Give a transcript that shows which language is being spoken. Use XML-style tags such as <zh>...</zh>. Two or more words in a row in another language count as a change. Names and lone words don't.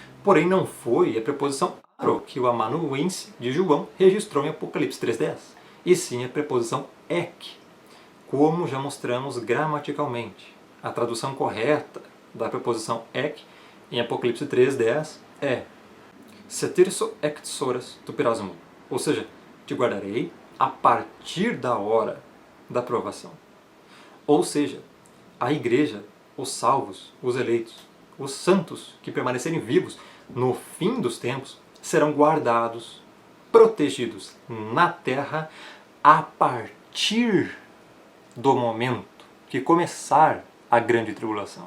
<pt>Porém, não foi a preposição aro que o amanuense de João registrou em Apocalipse 3:10, e sim a preposição ek, como já mostramos gramaticalmente. A tradução correta da preposição ek em Apocalipse 3:10 é</pt> <el>σε τηρήσω ἐκ τῆς ὥρας τοῦ πειρασμοῦ,</el> <pt>ou seja, te guardarei a partir da hora da provação. Ou seja, a igreja, os salvos, os eleitos, os santos que permanecerem vivos no fim dos tempos serão guardados, protegidos na terra a partir do momento que começar a grande tribulação.</pt>